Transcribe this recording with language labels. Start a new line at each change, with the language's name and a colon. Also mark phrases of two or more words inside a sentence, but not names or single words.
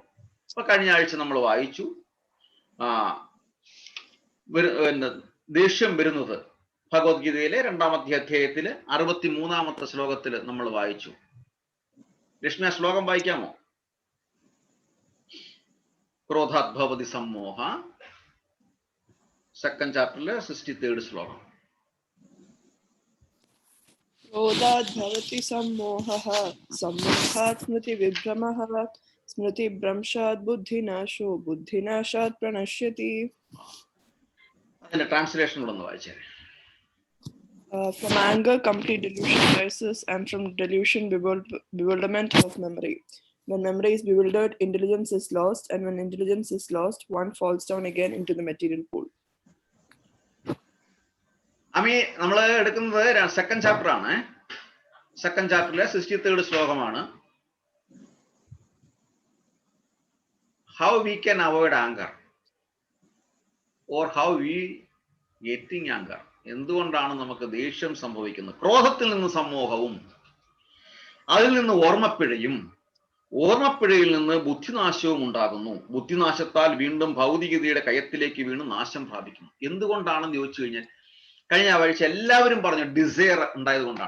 Malayalam: അപ്പൊ കഴിഞ്ഞ ആഴ്ച നമ്മൾ വായിച്ചു ദേഷ്യം വരുന്നത് ഭഗവത്ഗീതയിലെ 2-ാം അധ്യായത്തില് 63-ാമത്തെ ശ്ലോകത്തിൽ നമ്മൾ വായിച്ചു. ലക്ഷ്മി ആ ശ്ലോകം വായിക്കാമോ?
Sanskrit: ക്രോധാത് ഭവതി സമ്മോഹ,
Malayalam: 2nd ചാപ്റ്ററിലെ 63rd ശ്ലോകം.
Sanskrit: क्रोधात् भवति सम्मोहः, सम्मोहात् स्मृतिविभ्रमः, स्मृतिभ्रंशात् बुद्धिनाशो, बुद्धिनाशात् प्रणश्यति.
Malayalam: അതിന്റെ ട്രാൻസ്ലേഷൻ ഒന്ന് വായിച്ചേ.
English: From anger complete delusion arises, and from delusion bewilderment of memory. When memory is bewildered, intelligence is lost, and when intelligence is lost, one falls down again into the material pool.
Malayalam: അമ്മി നമ്മൾ എടുക്കുന്നത് 2nd ചാപ്റ്റർ ആണ്. 2nd ചാപ്റ്ററിലെ 63rd ശ്ലോകമാണ്.
English: How we can avoid anger or how we getting anger.
Malayalam: എന്തുകൊണ്ടാണ് നമുക്ക് ദേഷ്യം സംഭവിക്കുന്നത്? ക്രോധത്തിൽ നിന്ന് സമ്മോഹവും, അതിൽ നിന്ന് ഓർമ്മപ്പിഴയും, ഓർമ്മപ്പിഴയിൽ നിന്ന് ബുദ്ധിനാശവും ഉണ്ടാകുന്നു. ബുദ്ധിനാശത്താൽ വീണ്ടും ഭൗതികതയുടെ കയത്തിലേക്ക് വീണ് നാശം പ്രാപിക്കുന്നു. എന്തുകൊണ്ടാണെന്ന് ചോദിച്ചു കഴിഞ്ഞാൽ കഴിഞ്ഞ ആഴ്ച എല്ലാവരും പറഞ്ഞു ഡിസയർ ഉണ്ടായത് കൊണ്ടാണ്.